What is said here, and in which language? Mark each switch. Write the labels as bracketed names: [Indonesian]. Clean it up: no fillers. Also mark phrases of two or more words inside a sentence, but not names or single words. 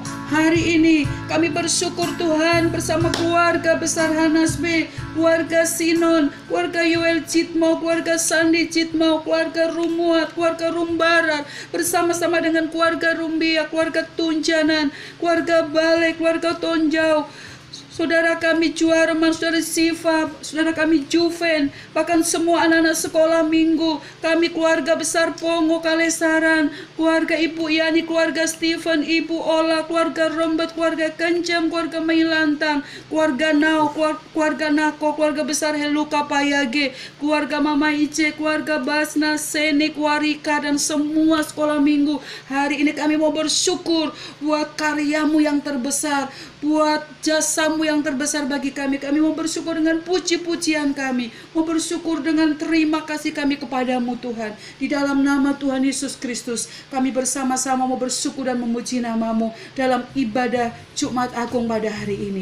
[Indonesian] Hari ini kami bersyukur Tuhan bersama keluarga besar Hanas B, keluarga Sinon, keluarga Yoel Citmo, keluarga Sandi Citmo, keluarga Rumuat, keluarga Rumbarat, bersama-sama dengan keluarga Rumbia, keluarga Tunjanan, keluarga Balai, keluarga Tonjau, saudara kami Juarman, saudara Siva, saudara kami Juven, bahkan semua anak-anak sekolah minggu, kami keluarga besar Pongo Kalesaran, keluarga Ibu Yani, keluarga Steven, Ibu Ola, keluarga Rombet, keluarga Kencam, keluarga Mailantang, keluarga Nao, keluarga Nako, keluarga besar Heluka Payage, keluarga Mama Ice, keluarga Basna, Senik, Warika, dan semua sekolah minggu. Hari ini kami mau bersyukur buat karyamu yang terbesar, buat jasamu yang terbesar bagi kami. Kami mau bersyukur dengan puji-pujian kami, mau bersyukur dengan terima kasih kami kepadamu Tuhan. Di dalam nama Tuhan Yesus Kristus, kami bersama-sama mau bersyukur dan memuji namamu dalam ibadah Jumat Agung pada hari ini.